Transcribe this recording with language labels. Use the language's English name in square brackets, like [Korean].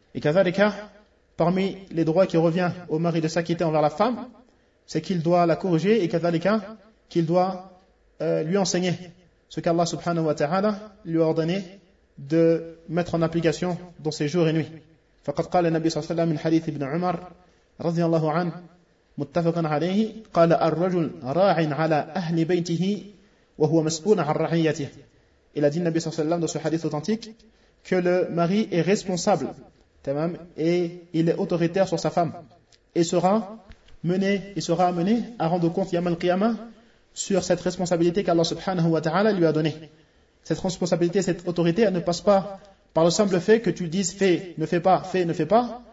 [French] Et qu'à ça, parmi les droits qui revient au mari de s'acquitter envers la femme, c'est qu'il doit la corriger et kazalika, qu'il doit lui enseigner ce qu'Allah subhanahu wa ta'ala lui a ordonné de mettre en application dans ses jours et nuits. Faqad qala an-nabi sallallahu alayhi wa sallam min hadith ibn Umar radiyallahu anhu, [Arabic] متفق عليه قال الرجل راع على أهل بيته وهو مسؤول عن رعيته. [French] Il a dit Nabi sallallahu alayhi wa sallam dans ce hadith authentique que le mari est responsable et il est autoritaire sur sa femme et sera amené à rendre compte yawm al-qiyama sur cette responsabilité qu'Allah subhanahu wa ta'ala lui a donnée. Cette responsabilité, cette autorité, elle ne passe pas par le simple fait que tu dises fais, ne fais pas.